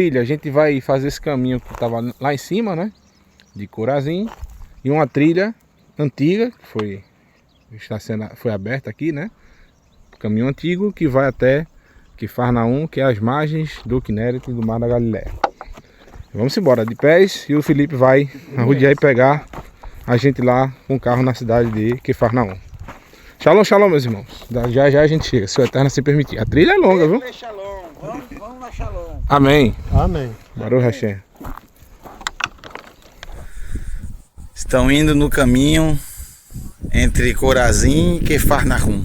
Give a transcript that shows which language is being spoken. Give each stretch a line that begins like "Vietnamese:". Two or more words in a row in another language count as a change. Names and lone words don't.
Portuguese: A gente vai fazer esse caminho que tava lá em cima, né, de Corazim, e uma trilha antiga que foi aberta aqui, né, caminho antigo que vai até Quifarnaum, que é as margens do Kinneret e do Mar da Galileia. Vamos embora de pés e o Felipe vai arrodear e pegar a gente lá com o carro na cidade de Quifarnaum.
Hebrew: שלום שלום,
Portuguese: meus irmãos. Já a gente chega, se o Eterno se permitir. A trilha é longa, viu? Vamos na Shalom. Amém. Amém.
Hebrew: ברוך השם.
Portuguese: Estão indo no caminho entre Corazim e Quifarnaum.